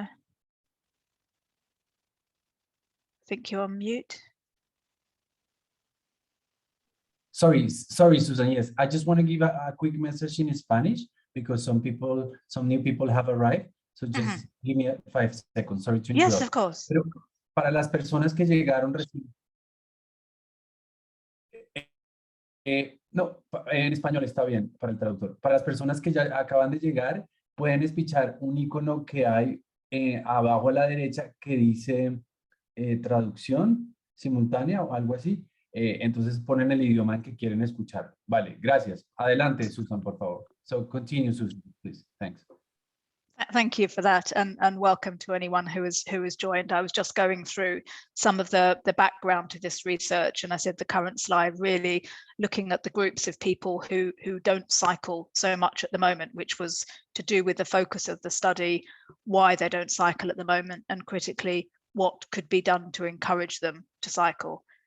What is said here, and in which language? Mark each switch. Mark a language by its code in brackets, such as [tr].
[en] I think you're on mute. Sorry, Susan. Yes, I just want to give a quick message in Spanish because some new people have arrived. So just give me 5 seconds. Sorry to interrupt. Yes, of course. [es] Pero para las personas que llegaron recién. No, en español está bien para el traductor. Para las personas que ya acaban de llegar, pueden espichar un icono que hay abajo a la derecha que dice traducción simultánea o algo así. Entonces ponen el idioma en que quieren escuchar. Vale, gracias. Adelante, Susan, por favor. [en] So continue, Susan, please. Thanks. Thank you for that, and welcome to anyone who has joined. I was just going through some of the background to this research, and I said the current slide really looking at the groups of people who don't cycle so much at the moment, which was to do with the focus of the study, why they don't cycle at the moment, and critically what could be done to encourage them to cycle.